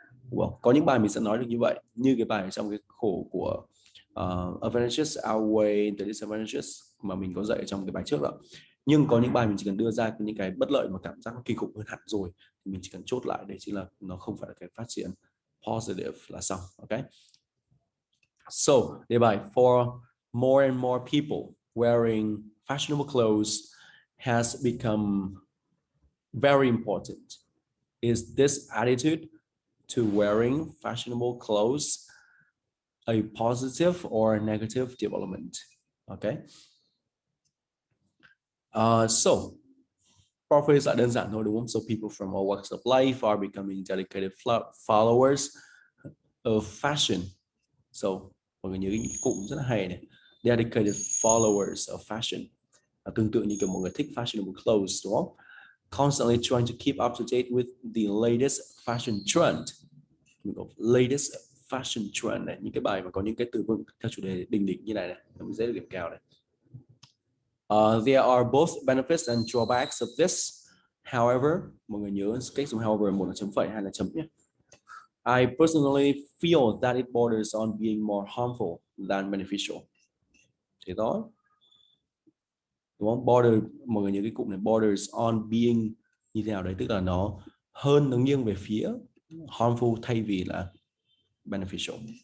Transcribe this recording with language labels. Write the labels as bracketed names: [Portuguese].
[Vietnamese] Well, có những bài mình sẽ nói được như vậy, như cái bài trong cái khổ của advantages outweigh the disadvantages mà mình có dạy ở trong cái bài trước đó. Nhưng có những bài mình chỉ cần đưa ra những cái bất lợi mà cảm giác nó kinh khủng hơn hẳn rồi thì mình chỉ cần chốt lại để chính là nó không phải là cái phát triển positive là xong. Ok. [English] So, [Vietnamese] đề bài [English] for more and more people wearing fashionable clothes has become very important. Is this attitude to wearing fashionable clothes a positive or a negative development? Okay. So profit [Vietnamese] lại đơn giản thôi đúng không? [English] So people from all walks of life are becoming dedicated followers of fashion. [Vietnamese] So mọi người nhớ cái cụm rất là hay này, [English] dedicated followers of fashion. [Vietnamese] Tương tự như kiểu mọi người thích fashionable clothes đúng không? [English] Constantly trying to keep up to date with the latest fashion trend. [Vietnamese] Latest fashion trend này, những cái bài mà có những cái từ vựng theo chủ đề đỉnh đỉnh như này này, mình dễ được điểm cao này. [English] There are both benefits and drawbacks of this. [Vietnamese] However, mọi người nhớ cách dùng however, một là chấm phẩy, hai là chấm nhé. [English] I personally feel that it borders on being more harmful than beneficial. [Vietnamese] Thế đó. Đúng không? Border, mọi người nhớ cái cụm này, [English] borders on being [Vietnamese] như thế nào đấy, tức là nó nghiêng về phía harmful thay vì là beneficial.